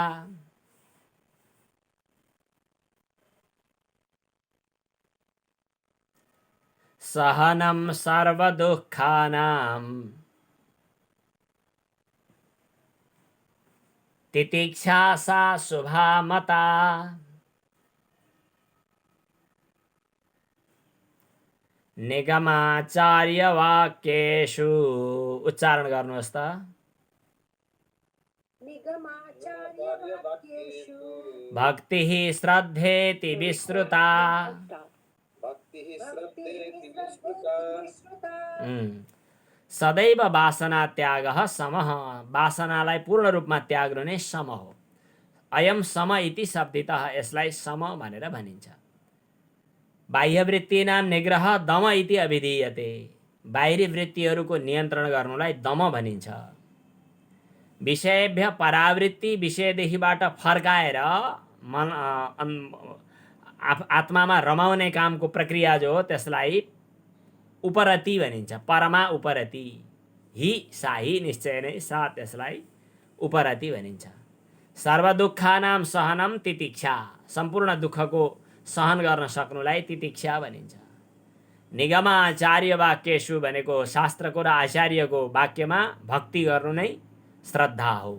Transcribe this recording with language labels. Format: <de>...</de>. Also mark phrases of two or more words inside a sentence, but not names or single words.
<sa>सहनं सर्वदुःखानां तितिक्षा सा शुभा मता। निगमाचार्य वाक्येषु,</sa> <ne>उच्चारण गर्नुहोस् त।</ne> <sa>भक्तिः श्रद्धेति विश्रुता। सदैव वासना त्यागः समः,</sa> <ne>वासनालाई पूर्ण रूपमा त्याग्नु नै सम हो।</ne> <sa>अयम सम इति शब्दितः,</sa> <ne>यसलाई सम भनेर भनिन्छ।</ne> <sa>बाह्य वृत्तिनाम निग्रह दम इति अभिधीयते,</sa> <ne>बाहिरी वृत्तिहरूको नियन्त्रण गर्नुलाई दम भनिन्छ।</ne> <sa>विषयभ्य परावृत्ति,</sa> <ne>विषयदेखिबाट फर्काएर मन आत्मामा रमाउने कामको प्रक्रिया जो हो त्यसलाई उपरति भनिन्छ।</ne> <sa>परमा उपरति, हि साही</sa> <ne>निश्चय नै सा, त्यसलाई उपरति भनिन्छ।</ne> <sa>सर्वदुःखानाम सहनम तितिक्षा,</sa> <ne>सम्पूर्ण दुःखको सहन गर्न सक्नुलाई तितिक्षा भनिन्छ।</ne> <sa>निगमाचार्य वाक्येषु</sa> <ne>भनेको शास्त्रको र आचार्यको वाक्यमा भक्ति गर्नु नै श्रद्धा हो।</ne>